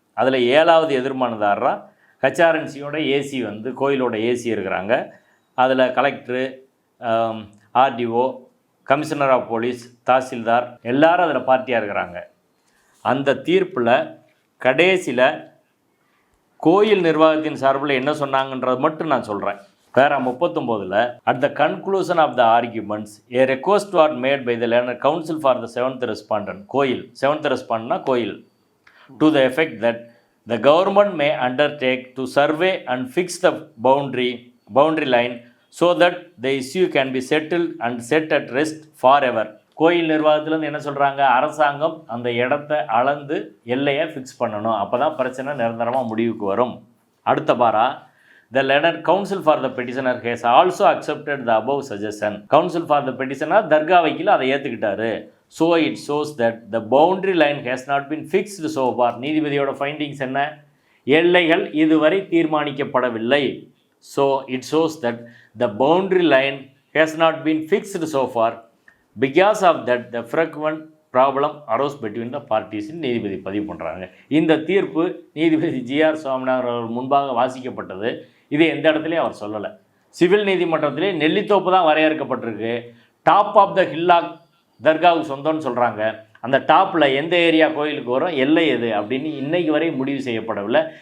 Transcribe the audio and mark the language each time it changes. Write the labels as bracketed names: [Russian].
[Tamil] அதில் 7வது எதிர்மானதாரராக ஹெச்ஆர்என்சியோட ஏசி வந்து கோயிலோட ஏசி இருக்கிறாங்க. அதில் collector, RTO, commissioner of police, tahsildar எல்லாரும் அதில் பார்ட்டியாக இருக்கிறாங்க. அந்த தீர்ப்பில் கடைசியில் கோயில் நிர்வாகத்தின் சார்பில் என்ன சொன்னாங்கன்றது மட்டும் நான் சொல்கிறேன். பேரா 39 [English] at the conclusion of the arguments a request was made by the learned counsel for the 7th respondent கோயில் 7th respondent கோயில் to the effect that the government may undertake to survey and fix the boundary line so that the issue can be settled and set at rest forever. [Tamil] கோயில் நிர்வாகத்திலேருந்து என்ன சொல்கிறாங்க, அரசாங்கம் அந்த இடத்த அளந்து எல்லையை ஃபிக்ஸ் பண்ணணும், அப்போ தான் பிரச்சனை நிரந்தரமாக முடிவுக்கு வரும். அடுத்த பாரா, [English] the learned counsel for the petitioner has also accepted the above suggestion. Counsel for the petitioner [Tamil] தர்கா வைக்கல அதை ஏற்றுக்கிட்டாரு. [English] So it shows that the boundary line has not been fixed so far. [Tamil] நீதிபதியோட findings என்ன, எல்லைகள் இதுவரை தீர்மானிக்கப்படவில்லை. [English] So it shows that the boundary line has not been fixed so far. Because of that the frequent problem arose between the parties. [Tamil] நீதிபதி பதிவு பண்ணுறாங்க. இந்த தீர்ப்பு நீதிபதி GR Swaminathan அவர்கள் முன்பாக வாசிக்கப்பட்டது. இது எந்த இடத்துலையும் அவர் சொல்லலை. சிவில் நீதிமன்றத்திலே நெல்லித்தோப்பு தான் வரையறுக்கப்பட்டிருக்கு. [English] top of the hillock [Tamil] தர்காவுக்கு சொந்தம்னு சொல்கிறாங்க. அந்த டாப்பில் எந்த ஏரியா கோயிலுக்கு வரும், எல்லை எது அப்படின்னு இன்னைக்கு வரை முடிவு செய்யப்படவில்லை.